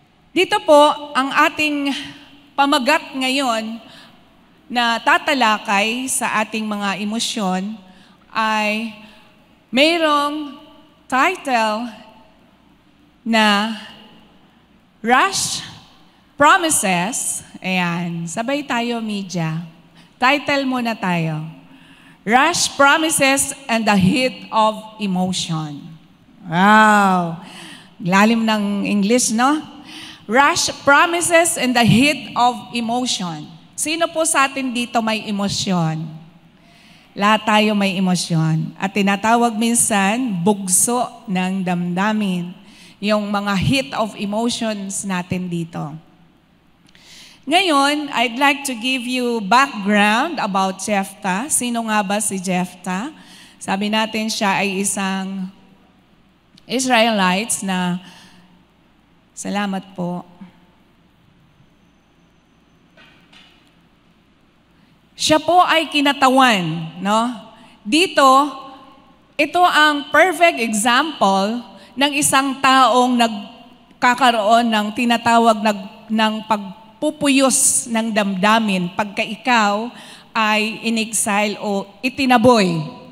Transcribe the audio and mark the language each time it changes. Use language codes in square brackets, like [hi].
[tl] Dito po, ang ating pamagat ngayon na tatalakay sa ating mga emosyon ay mayroong title na Rash Promises. Ayan, sabay tayo media. Title muna tayo. [en] Rash Promises and the Heat of Emotion. Wow! [tl] Lalim ng English, no? Rash Promises and the Heat of Emotion. Sino po sa atin dito may emosyon? Lahat tayo may emosyon. At tinatawag minsan, bugso ng damdamin. Yung mga heat of emotions natin dito. [en] Ngayon, I'd like to give you background about Jephthah. [tl] Sino nga ba si Jephthah? Sabi natin siya ay isang Israelites na salamat po. Siya po ay kinatawan, no? Dito, ito ang perfect example ng isang taong nagkakaroon ng tinatawag ng pagpupuyos ng damdamin pagka ikaw ay in-exile o itinaboy.